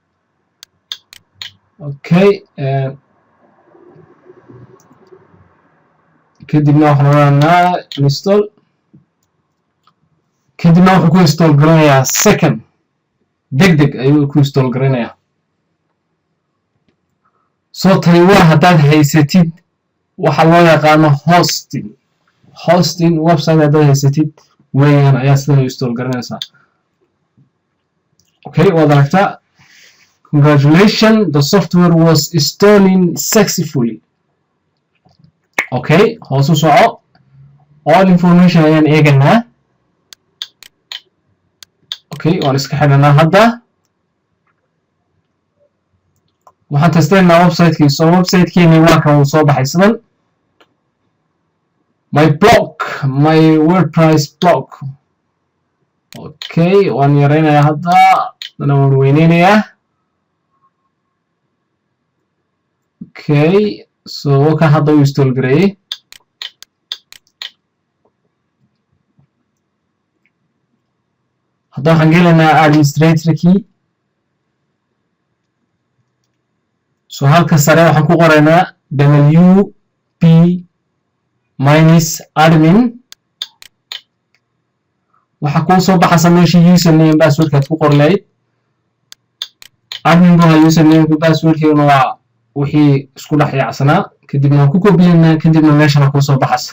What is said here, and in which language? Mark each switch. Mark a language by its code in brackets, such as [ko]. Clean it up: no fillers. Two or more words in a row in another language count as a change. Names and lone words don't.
[so] Okay, kadibna waxaan oranaa install kadibna wuxuu ku install garanayaa second degdeg ayuu ku install garanayaa. soo tani waa haddaad haysatid waxa loo yaqaano [en] hosting website [so] haddaad haysatid weeyaan ayaa sidan u install garanaysaa. Okay, waad aragtaa. [en] Congratulations, the software was installing successfully. [so] Okay, hoos u soco [en] all information [so] ayaan eeganaa. Okay, waan iska xidhanaa hadda waxaan testeynaa website-kii. So website-keeni waa kan uu soo baxay sidan [en] my WordPress blog. [so] Okay, waan yareynayaa hadda dana waan weyneynayaa. Okay, so waka hadda uu install gareeyay. hadda waxaan gelaynaa [en] administrator key. [so] so halka sare waxaan ku qoraynaa wp-admin. waxa kuu soo baxaysa meeshii username passwordkaad ku qori lahayd. admin baa username-ku passwordkeeduna waa wixii isku dhex yaacsanaa kadibna waan ku koobiyeynaa kadibna meeshana ku soo baxaysa.